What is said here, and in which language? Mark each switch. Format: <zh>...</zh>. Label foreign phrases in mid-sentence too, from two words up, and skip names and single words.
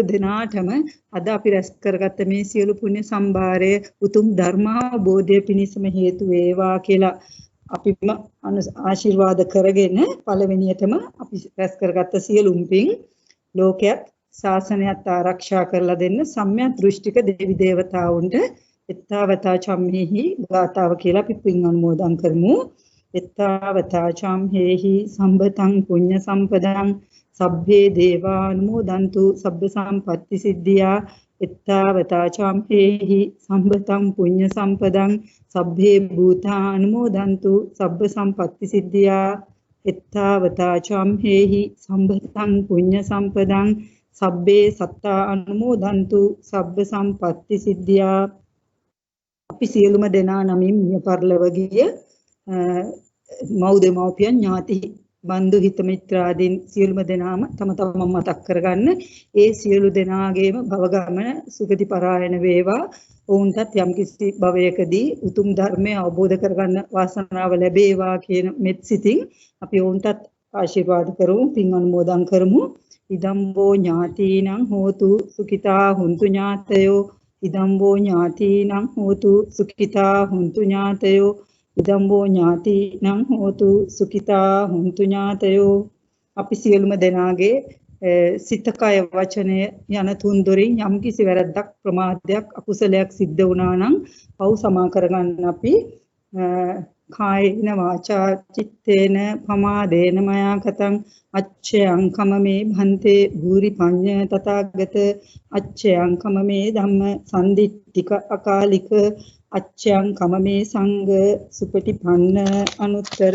<si>දෙනාටම අද අපි රැස් කරගත්ත මේ සියලු පුණ්‍ය සම්භාරය උතුම් ධර්මාවබෝධය පිණිසම හේතු වේවා කියලා අපිම ආශිර්වාද කරගෙන පළවෙනියටම අපි රැස් කරගත්ත සියලුම් පින් ලෝකයක් ශාසනයත් ආරක්ෂා කරලා දෙන්න සම්‍යක් දෘෂ්ටික දෙවි දේවතාවුන්ට</si> <pi>එත්තාවතා චම්හෙහි</pi> <si>ගාතාව කියලා අපි පින් අනුමෝදන් කරමු.</si> <pi>එත්තාවතා චම්හෙහි සම්බතං පුඤ්ඤ සම්පදං සබ්බේ දේවානුමෝදන්තු සබ්බ සම්පත්ති සිද්ධියා. එත්තාවතා චම්හෙහි සම්බතං පුඤ්ඤ සම්පදං සබ්බේ භූතානුමෝදන්තු සබ්බ සම්පත්ති සිද්ධියා. එත්තාවතා චම්හෙහි සම්බතං පුඤ්ඤ සම්පදං සබ්බේ සත්තා අනුමෝදන්තු සබ්බ සම්පත්ති සිද්ධියා.</pi> <si>අපි සියලුම දෙනා නමින් මිය පරලොව ගිය මව්දෙමව්පියන් ඥාති බන්දු හිත මිත්‍රාදීන් සියලුම දෙනාම තම තමන් මතක් කරගන්න. ඒ සියලු දෙනාගේම භව ගමන සුගති පරායන වේවා. ඔවුන්ටත් යම්කිසි භවයකදී උතුම් ධර්මය අවබෝධ කරගන්න වාසනාව ලැබේවා කියන මෙත් සිතින් අපි ඔවුන්ටත් ආශිර්වාද කරමු, පින් අනුමෝදන් කරමු.</si> <pi>ඉදම්බෝ ඥාතීනං හෝතු සුඛිතා හුන්තු ඥාතයෝ. ඉදම්බෝ ඥාතීනං හෝතු සුඛිතා හුන්තු ඥාතයෝ. ඉදම්බෝ ඥාතීනං හෝතු සුඛිතා හුන්තු ඥාතයෝ.</pi> <si>අපි සියලුම දෙනාගේ සිත කය වචනය යන තුන්දොරින් යම්කිසි වැරද්දක් ප්‍රමාදයක් අකුසලයක් සිද්ධ වුණා නම් පව් සමා කරගන්න අපි</si> <pi>කායේන වාචා චිත්තේන පමාදේන මයා කතං අච්ඡයං කමමේ භන්තේ භූරි පඤ්ඤ තථාගත අච්ඡයං කමමේ ධම්ම සම්දිට්ඨික අකාලික අච්ඡයං කමමේ සංඝ සුපටිපන්න අනුත්තර.</pi>